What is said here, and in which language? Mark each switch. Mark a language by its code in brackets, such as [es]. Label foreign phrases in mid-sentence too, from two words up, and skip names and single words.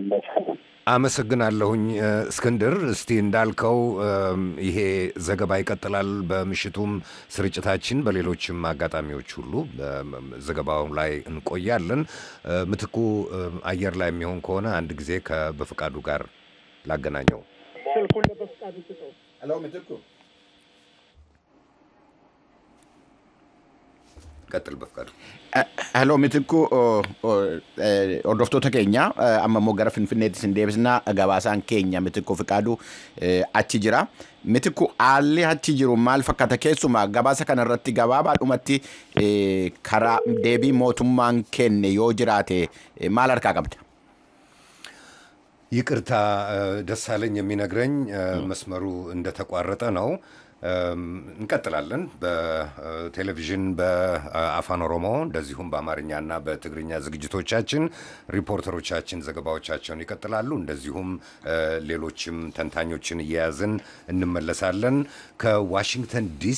[am] አመሰግናለሁኝ እስክንድር እስቲ እንዳልከው ይሄ ዘገባ ይቀጥላል በምሽቱም ስርጭታችን በሌሎችም አጋጣሚዎች ሁሉ ዘገባው ላይ እንቆያለን ምትኩ አየር ላይ የሚሆን ከሆነ አንድ ጊዜ በፍቃዱ ጋር ላገናኘው ስልኩን በፍቃዱ ጥጠው ሄሎ ምትኩ ቀጥል በፍቃዱ [om] ሄሎ ምትኩ ኦርዶፍቶota keenya amma immoo gara finfinneetti sin deebisna gabaasaan keenya ምትኩ ፍቃዱ achi jira ምትኩ haalli achi jiru maal fakkaata keessumaa gabaasa kana irratti gabaabaadhumatti karaa deebii mootummaan kenne yoo jiraate maal harkaa qabda [am] ይቅርታ ደሳለኝ የሚነግረኝ መስመሩ እንደተቋረጠ ነው እንቀጥላለን በቴሌቪዥን በአፋን ኦሮሞ እንደዚሁም በአማርኛና በትግርኛ ዝግጅቶቻችን ሪፖርተሮቻችን ዘገባዎቻቸውን ይቀጥላሉ እንደዚሁም ሌሎችም ተንታኞችን እያያዝን እንመለሳለን ከዋሽንግተን ዲሲ